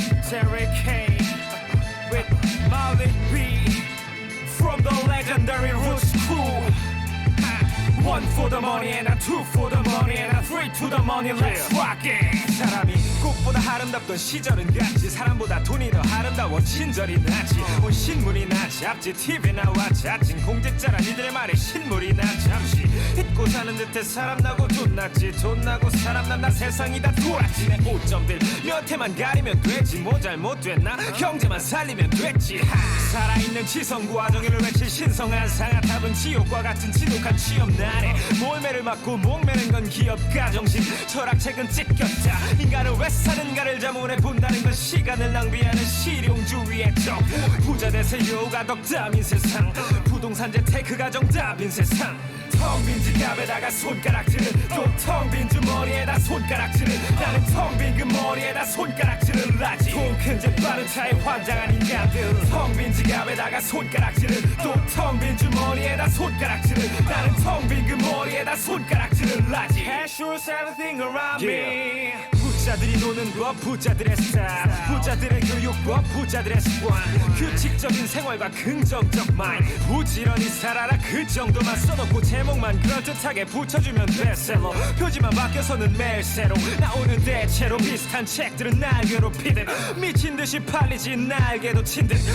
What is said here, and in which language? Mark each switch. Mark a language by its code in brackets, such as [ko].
[en] Terry Kane with Molly B from the legendary Roots Crew. One for the money and a two for the money and a three to the money. Let's rock it. [ko] 사람이 꽃보다 아름답던 시절은 갔지. 사람보다 돈이 더 아름다워진 절이 나지. 온 신문이 나 잡지 TV 나와 자진 공직자란 이들의 말에 신물이 나 잠시 잊고 사는 듯해 사람 나고 돈 났지. 돈 나고 사람 난다 세상이 다 돌았지. 내 오점들 몇 해만 가리면 되지. 뭐 잘못됐나 경제만 살리면 됐지. 살아있는 지성과 정의를 외칠 신성한 상아탑은 지옥과 같은 지독한 취업난에 몰매를 맞고 목매는 건 기업가 정신 철학책은 찢겼다. 인간은 왜 사는가를 자문해 본다는 건 시간을 낭비하는 실용주의의 적. 부자 되세요가 덕담인 세상. 부동산 재테크가 정답인 세상. 텅 빈 지갑에다가 손가락질을 또 텅 빈 주머니에다 손가락질을 나는 텅 빈 그 머리에다 손가락질을 하지. 돈 큰 집 빠른 차에 환장한 인간들. 텅 빈 지갑에다가 손가락질을 또 텅 빈 주머니에다 손가락질을 나는 텅 빈 그 머리에다 손가락질을 하지. [en] Cash rules everything around me. [ko] 부자들이 노는 것 부자들의 스타일. 부자들의 교육법 부자들의 습관. 규칙적인 생활과 긍정적 마인드. 부지런히 살아라 그 정도만 써놓고 제목만 그럴듯하게 붙여주면 베스트셀러. 표지만 바뀌어서는 매일 새로 나오는 대체로 비슷한 책들은 날 괴롭히듯 미친듯이 팔리지 날개도 친듯.